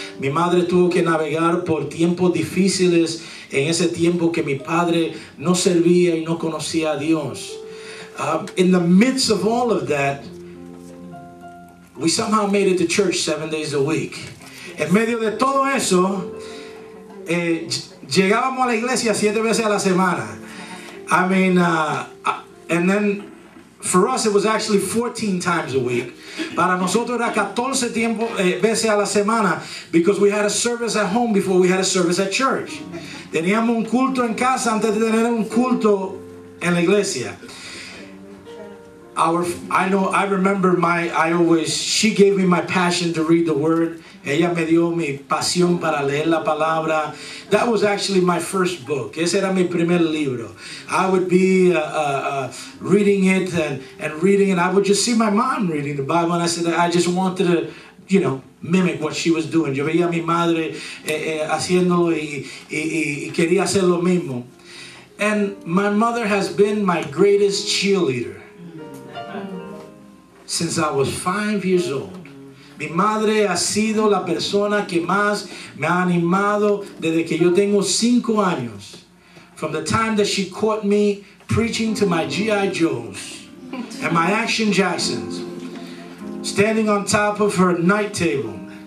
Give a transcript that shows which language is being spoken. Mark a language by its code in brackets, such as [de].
[es] Mi madre tuvo que navegar por tiempos difíciles en ese tiempo que mi padre no servía y no conocía a Dios. [en] In the midst of all of that, we somehow made it to church 7 days a week. [es] En medio de todo eso, llegábamos a la iglesia 7 veces a la semana. [en] I mean, and then for us it was actually 14 times a week. [es] Para nosotros era 14 veces a la semana [en] because we had a service at home before we had a service at church. [es] Teníamos un culto en casa antes de tener un culto en la iglesia. [en] I remember she gave me my passion to read the word. [es] Ella me dio mi pasión para leer la palabra. [en] That was actually my first book. [es] Ese era mi primer libro. [en] I would be reading it and reading it. I would just see my mom reading the Bible, and I said, I just wanted to, you know, mimic what she was doing. [es] Yo veía a mi madre haciéndolo y quería hacer lo mismo. [en] And my mother has been my greatest cheerleader since I was 5 years old. [es] Mi madre ha sido la persona que más me ha animado desde que yo tengo 5 años. [en] From the time that she caught me preaching to my G.I. Joes and my Action Jacksons, standing on top of her night table.